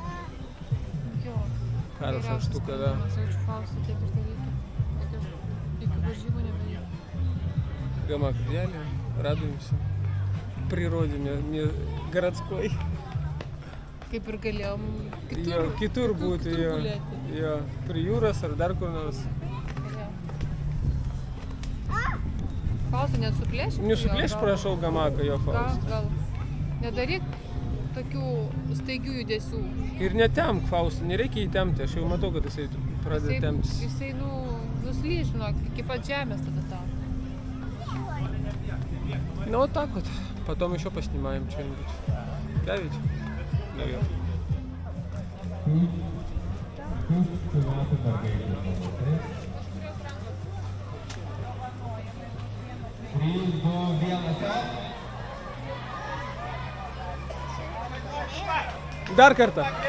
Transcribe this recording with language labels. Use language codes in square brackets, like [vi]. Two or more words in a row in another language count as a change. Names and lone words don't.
[ru] Хорошая штука, да. Гамак взяли, радуемся природе городской. [lt] Kaip ir galėjom Kitur būti, jo. Prie jūros ar dar kur nors. Faustą nesuplėši? Nesuplėši, prašau, gamaką jo, Faustą. Gal. Nedaryk tokių staigių judesių. Ir netemk, Faustą, nereikia įtempti, aš jau matau, kad jisai pradeda temptis. Jisai, nuslys, žinok, iki pat žemės tada tau. [ru] Ну вот так вот. Потом еще поснимаем что-нибудь. Да ведь? Наверное. [lt] Dar kartą.